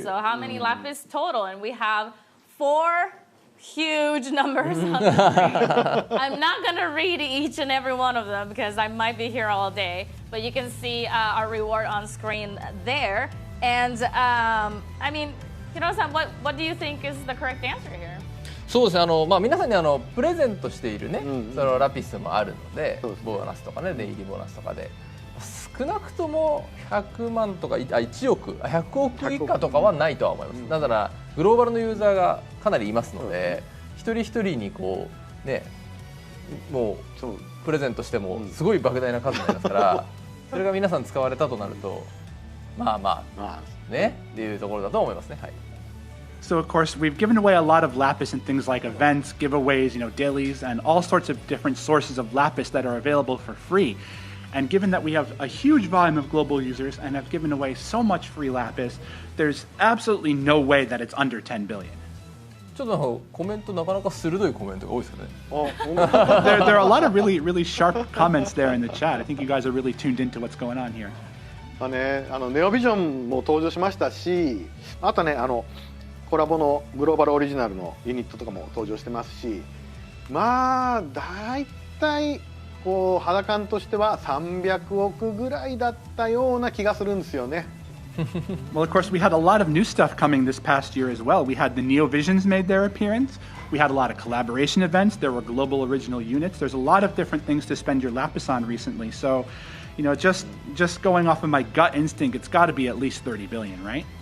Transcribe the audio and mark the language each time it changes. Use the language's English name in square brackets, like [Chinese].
[English] So how many Lapis total? And we have 4 huge numbers on the screen. I'm not going to read each and every one of them because I might be here all day. But you can see our reward on screen there. And I mean, Hirono-san, what do you think is the correct answer here? [Japanese] そうですね、皆さんにプレゼントしているね、そのラピスもあるので、ボーナスとかね、出入りボーナスとかで、少なくとも100万とか1億、100億以下とかはないとは思います。だからグローバルのユーザーがかなりいますので、一人一人にこうね、もうプレゼントしてもすごい莫大な数になりますから、それが皆さん使われたとなると、まあねっていうところだと思いますね。はい。 [English] So of course, we've given away a lot of Lapis in things like events, giveaways, dailies, and all sorts of different sources of Lapis that are available for free. And given that we have a huge volume of global users and have given away so much free Lapis, there's absolutely no way that it's under 10 billion. [Japanese] ちょっとコメントなかなか鋭いコメントが多いですよね。 [English] There are a lot of really sharp comments there in the chat. I think you guys are really tuned into what's going on here. [Japanese] ネオビジョンも登場しましたし、あとねコラボのグローバルオリジナルのユニットとかも登場してますし、まあだいたいこう肌感としては300億ぐらいだったような気がするんですよね。 [English] Well, of course, we had a lot of new stuff coming this past year as well. We had the Neo Visions made their appearance. We had a lot of collaboration events. There were global original units. There's a lot of different things to spend your Lapis on recently. So, just going off of my gut instinct, it's got to be at least 30 billion, right?